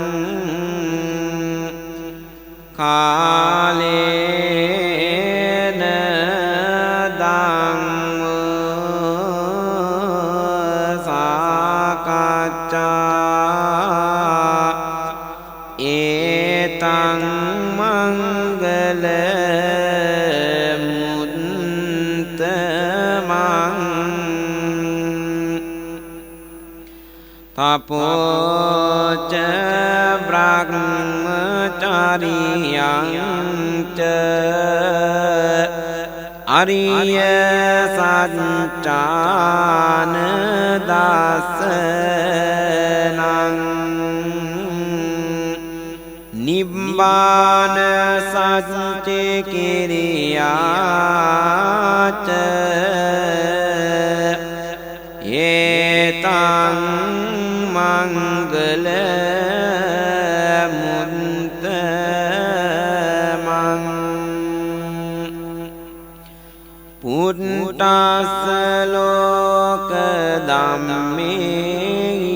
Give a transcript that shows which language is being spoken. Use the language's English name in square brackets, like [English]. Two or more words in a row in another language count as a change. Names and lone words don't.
[Pali] කාලේන ධම්ම ඒතං මංගල මුත්තමං තපෝච බ්‍රහ්මචාරියං ච අරිය සත්‍යාන දසනං නිබ්බාන සත්‍ය කිරියාච ඒතං මංගල මුත්තමං පුට්ටස්ස ලෝක ධම්මේ